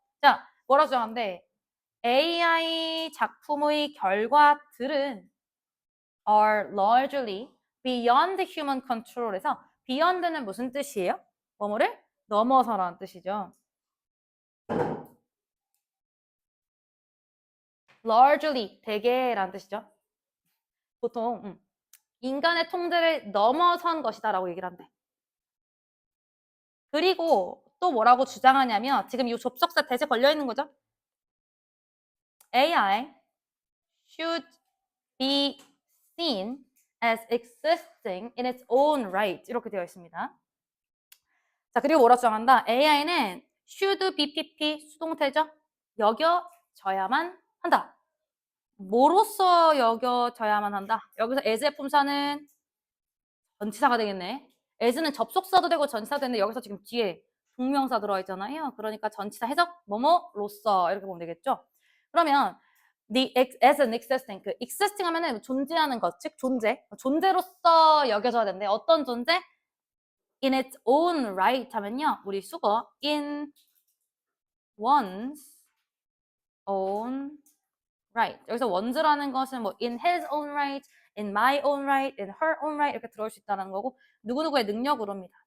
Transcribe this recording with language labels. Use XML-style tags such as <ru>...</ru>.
<ko>자, 뭐라 주장하는데 AI 작품의 결과들은</ko> <en>are largely beyond human control</en> <ko>에서 beyond는 무슨 뜻이에요? 뭐뭐를 넘어서라는 뜻이죠. largely, 대개라는 뜻이죠. 보통 인간의 통제를 넘어선 것이다 라고 얘기를 한대. 그리고 또 뭐라고 주장하냐면 지금 이 접속사 대세 걸려있는 거죠.</ko> <en>AI should be seen as existing in its own right</en> <ko>이렇게 되어 있습니다. 자, 그리고 뭐라 주장한다? AI는 should be pp 수동태죠. 여겨져야만 한다. 뭐로써 여겨져야만 한다? 여기서 as의 품사는 전치사가 되겠네. as는 접속사도 되고 전치사도 되는데 여기서 지금 뒤에 동명사 들어와 있잖아요. 그러니까 전치사 해석 뭐뭐로써 이렇게 보면 되겠죠. 그러면 the as an existing 그 existing 하면은 존재하는 것, 즉 존재로서 여겨져야 되는데 어떤 존재?</ko> <en>in its own right</en> <ko>하면요. 우리 수거 in one's own right. 여기서 one's라는 것은 뭐</ko> <en>in his own right, in my own right, in her own right</en> <ko>이렇게 들어올 수 있다는 거고 누구누구의 능력으로입니다.</ko>